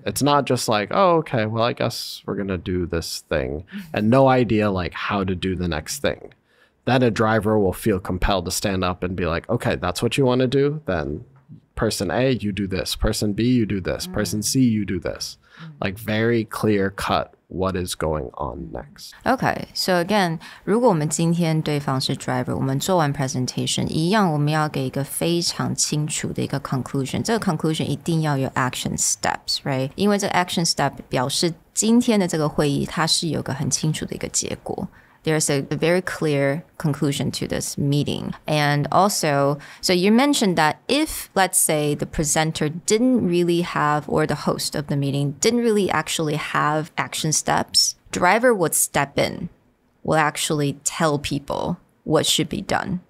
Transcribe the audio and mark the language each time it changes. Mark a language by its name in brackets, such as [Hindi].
[English] It's not just like, oh, okay, well, I guess we're going to do this thing and no idea like how to do the next thing. Then a driver will feel compelled to stand up and be like, okay, that's what you want to do? Then person A, you do this. Person B, you do this. Person C, you do this. Like very clear cut what is going on next. Okay, so again, [Chinese] 如果我们今天对方是 driver, 我们做完 presentation 一样，我们要给一个非常清楚的一个 conclusion. 这个 conclusion 一定要有 action steps, right? 因为这个 action step 表示今天的这个会议它是有个很清楚的一个结果。 [English] There's a very clear conclusion to this meeting. And also, so you mentioned that if, let's say, the presenter didn't really have, or the host of the meeting didn't really actually have action steps, driver would step in, will actually tell people what should be done.